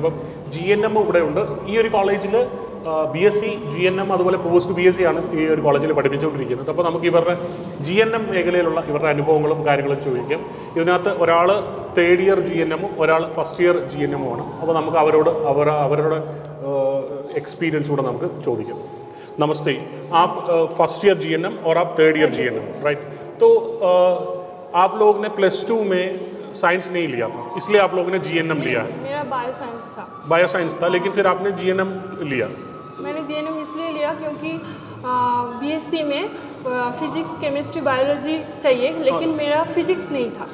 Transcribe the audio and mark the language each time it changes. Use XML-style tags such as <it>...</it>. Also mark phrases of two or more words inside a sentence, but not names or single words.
<ml>അപ്പം GNM ഇവിടെ ഉണ്ട്. ഈ ഒരു കോളേജിൽ BSc, GNM അതുപോലെ പോസ്റ്റ് BSc ആണ് ഈ ഒരു കോളേജിൽ പഠിപ്പിച്ചുകൊണ്ടിരിക്കുന്നത്. അപ്പോൾ നമുക്ക് ഇവരുടെ GNM മേഖലയിലുള്ള ഇവരുടെ അനുഭവങ്ങളും കാര്യങ്ങളും ചോദിക്കാം. ഇതിനകത്ത് ഒരാൾ</ml> <en>3rd year GNM-</en> <ml>ഉം ഒരാൾ</ml> <en>1st year GNM-</en> <ml>ഉം ആണ്. അപ്പോൾ നമുക്ക് അവരുടെ एक्सपीरियंस കൂടെ നമുക്ക് ചോദിക്കാം.</ml> <hi>नमस्ते, आप</hi> <en>1st year GNM</en> <hi>और आप</hi> <en>3rd year GNM, right?</en> <hi>तो आप लोग ने +2 में साइंस नहीं लिया था, इसलिए आप लोगों ने GNM लिया है. मेरा</hi> <en>bio science</en> <hi>था.</hi> <en>bio science</en> <hi>था, लेकिन फिर आपने GNM लिया. मैंने GNM इसलिए लिया क्योंकि BSc में फिजिक्स, केमिस्ट्री, बायोलॉजी चाहिए, लेकिन मेरा फिजिक्स नहीं था.</hi>